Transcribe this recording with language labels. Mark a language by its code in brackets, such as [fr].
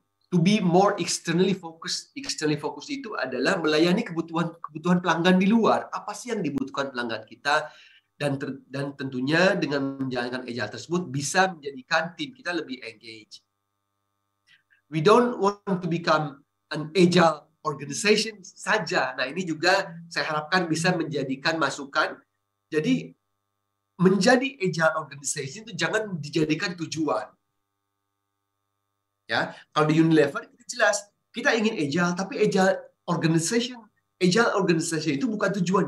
[en] To be more externally focused. [id] Externally focused itu adalah melayani kebutuhan pelanggan di luar. Apa sih yang dibutuhkan pelanggan kita? Dan tentunya dengan menjalankan agile tersebut bisa menjadikan tim kita lebih engage. [en] We don't want to become an agile organization [id] saja. Nah, ini juga saya harapkan bisa menjadikan masukan. Jadi menjadi agile organization itu jangan dijadikan tujuan. Ya, kalau di Unilever kita jelas kita ingin agile, tapi agile organization itu bukan tujuan.